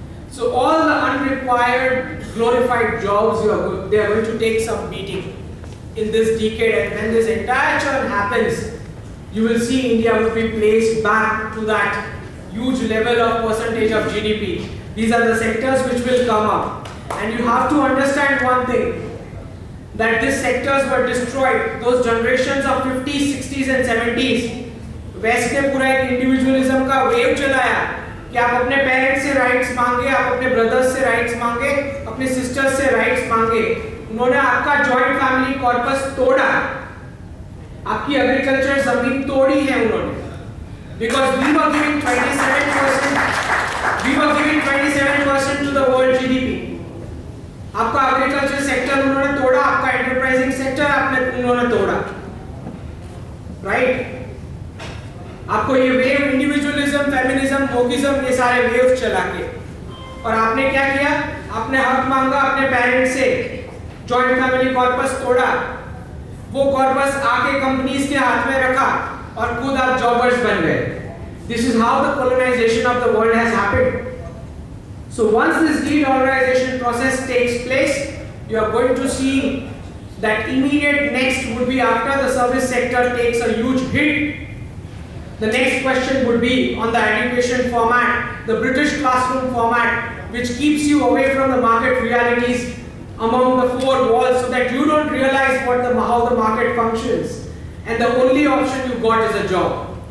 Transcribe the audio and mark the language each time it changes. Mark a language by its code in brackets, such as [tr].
[en] So all the unrequired glorified jobs, they are going to take some beating in this decade, and when this entire churn happens, you will see India will be placed back to that huge level of percentage of GDP. These are the sectors which will come up. And you have to understand one thing, that these sectors were destroyed. Those generations of 50s, 60s and 70s, [hi] West ने पूरा एक individualism का wave चलाया कि आप अपने parents से rights मांगे, आप अपने brothers से rights मांगे, अपने sisters से rights मांगे. उन्होंने आपका joint family corpus तोड़ा, आपकी agriculture जमीन तोड़ी है उन्होंने, [en] because we were giving 27% to the world GDP. [hi] आपका एग्रीकल्चर सेक्टर उन्होंने तोड़ा, आपका एंटरप्राइजिंग सेक्टर उन्होंने तोड़ा, राइट? आपको ये वेव इंडिविजुअलिज्म, फेमिनिज्म, वोकिज्म, ये सारे वेव्स चला के, और आपने क्या किया? आपने हक मांगा अपने पेरेंट्स से, जॉइंट फैमिली कॉर्पस तोड़ा, वो कॉर्पस आके कंपनीज के हाथ में रखा और खुद आप जॉबर्स बन गए. [en] This is how the colonization of the world has happened. So once this de-dollarization process takes place, you are going to see that immediate next would be, after the service sector takes a huge hit, the next question would be on the education format, the British classroom format, which keeps you away from the market realities among the four walls, so that you don't realize how the market functions, and the only option you got is a job.